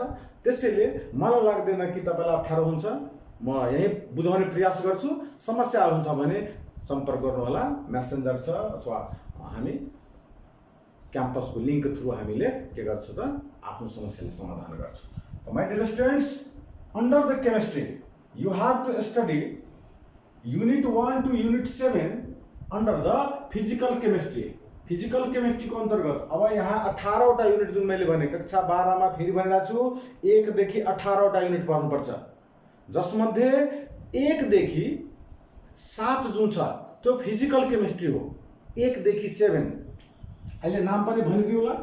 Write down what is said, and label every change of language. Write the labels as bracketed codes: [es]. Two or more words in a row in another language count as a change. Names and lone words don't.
[ne] त्यसैले मलाई लाग्दैन कि तपाईलाई अप्ठ्यारो हुन्छ, म यही बुझाउने प्रयास गर्छु। समस्या हुन्छ भने सम्पर्क गर्नु होला, मेसेन्जर छ अथवा हामी क्याम्पसको [en] link through [ne] हामीले के गर्छौं त आफ्नो समस्याले समाधान गर्छौं। [en] My dear students, under the chemistry you have to study unit 1 to unit 7 under the physical chemistry. physical chemistry [ne] को अंतर्गत अब यहाँ 18 वटा युनिट जुन मैले भने कक्षा 12 मा फेरि भनिरहेको छु, 1 देखि 18 वटा युनिट पढ्नुपर्छ, जसमध्ये 1 देखि 7 जुन छ त्यो [en] physical chemistry [ne] हो। 1 देखि 7 अहिले नाम पनि भनिदिउ होला।